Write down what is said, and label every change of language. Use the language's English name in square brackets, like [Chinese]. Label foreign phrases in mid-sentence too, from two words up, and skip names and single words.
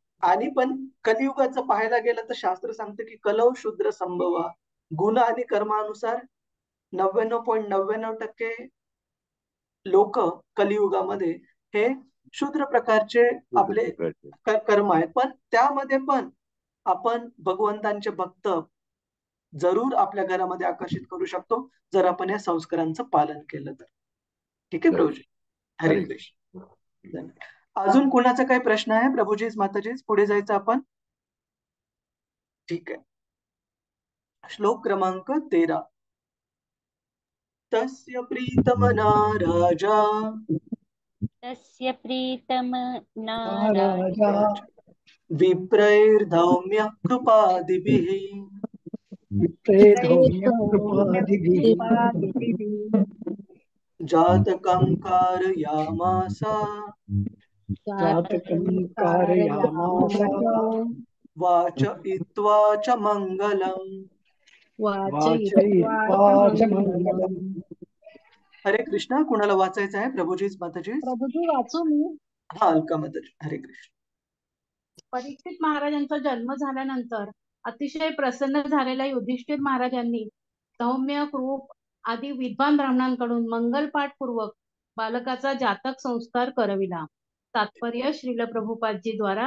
[Marathi] आणि पण कलियुगाचं पाहायला गेलं तर शास्त्र सांगतं की [Sanskrit] कलौ शूद्र संभवा, [Marathi] गुण आणि कर्मानुसार 99.99% लोक कलियुगामध्ये हे शूद्र प्रकारचे शुद्ध आपले प्रकारचे. कर्म आहेत, पण त्यामध्ये पण आपण भगवंतांचे भक्त जरूर आपल्या घरामध्ये आकर्षित करू शकतो जर आपण या संस्कारांचं पालन केलं तर. ठीक आहे चालेल. प्रभूजी. हरे हरे कृष्ण. धन्यवाद. अजून कुणाचा काही प्रश्न आहे प्रभूजीच माताजीच? पुढे जायचं आपण. ठीक आहे. श्लोक क्रमांक 13. [Sanskrit] तस्य प्रीतमना राजा तस्य प्रीतमना राजा विप्रैर्धौम्यः कृपादिभिः विप्रे धौम्य कृपादिभिः राजा जातकं कारयामास जातकं कारयामास वाचयित्वा च मङ्गलम्। वाचयित्वा च मंगलम्. [Marathi] हरे कृष्णा. कुणाला वाचायचं आहे? प्रभूजीच, माताजीच? प्रभूजी वाचू मी. हा, अलका माताजी. हरे कृष्ण. परीक्षित महाराजांचा जन्म झाल्यानंतर अतिशय प्रसन्न झालेल्या युधिष्ठिर महाराजांनी सौम्य, कृप आदी विद्वान ब्राह्मणांकडून मंगलपाठ पूर्वक बालकाचा जातक संस्कार करविला. तात्पर्य श्रील प्रभुपादजी द्वारा.